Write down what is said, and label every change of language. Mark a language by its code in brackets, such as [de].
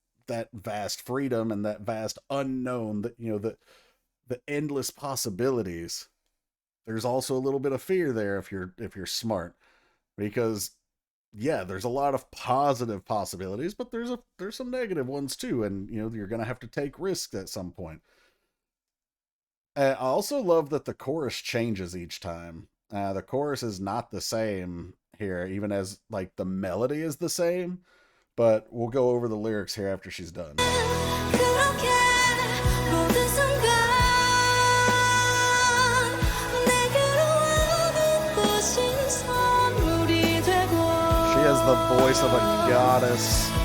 [en] that vast freedom and that vast unknown, that the endless possibilities, there's also a little bit of fear there if you're smart, because yeah, there's a lot of positive possibilities, but there's some negative ones too, and you're gonna have to take risks at some point. I also love that the chorus changes each time. The chorus is not the same here, even as like the melody is the same. But we'll go over the lyrics here after she's done. [ko] 그렇게 모든 순간 내게로 와는 것이 선물이 되고 [en] She has the voice of a goddess.